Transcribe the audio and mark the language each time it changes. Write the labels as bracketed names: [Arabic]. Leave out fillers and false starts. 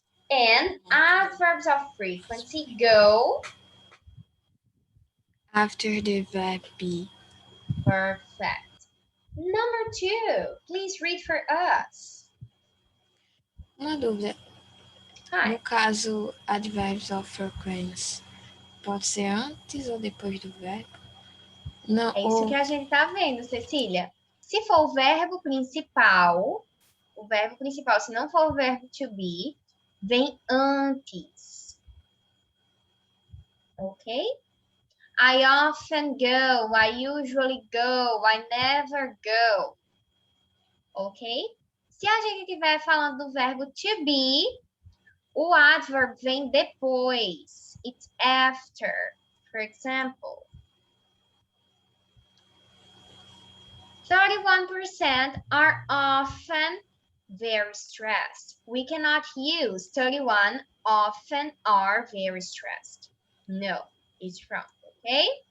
[English] And adverbs of frequency go after the verb be. Perfect. Number 2, please read for us. [Portuguese] Uma dúvida. [English] Hi. [Portuguese] No caso, [English] adverbs of frequency, [Portuguese] pode ser antes ou depois do verbo? Não, É isso que a gente tá vendo, Cecília. Se for o verbo principal, se não for o verbo to be, vem antes. Ok? [English] I often go, I usually go, I never go. Ok? [Portuguese] Se a gente estiver falando do verbo to be, o adverb vem depois. [English] It's after. For example, 31% are often very stressed. We cannot use 31 often are very stressed. No, it's wrong, okay?